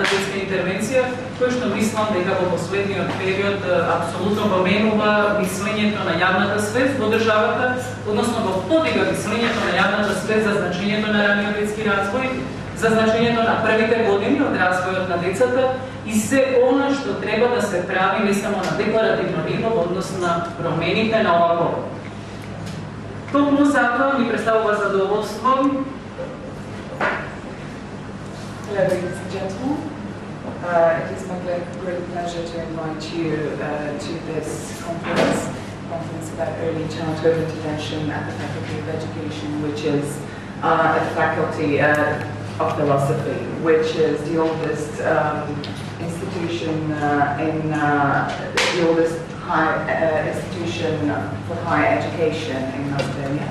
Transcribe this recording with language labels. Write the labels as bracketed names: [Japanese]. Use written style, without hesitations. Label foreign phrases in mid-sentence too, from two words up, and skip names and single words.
[Macedonian] детска интервенција, која што мислам дека во последниот период апсолутно променува мислењето на јавната свест во државата, односно го подига мислењето на јавната свест за значењето на раниот детски развој, за значењето на првите години од развојот на децата и се она што треба да се прави не само на декларативно ниво во однос на промените на ова поле. Токму затоа ми представува задоволство. [English] Hello, ladies and gentlemen. It is my great pleasure to invite you to this conference about early childhood intervention at the Faculty of Education, which is at the Faculty of Philosophy, which is the oldest institution the oldest institution for higher education in Macedonia.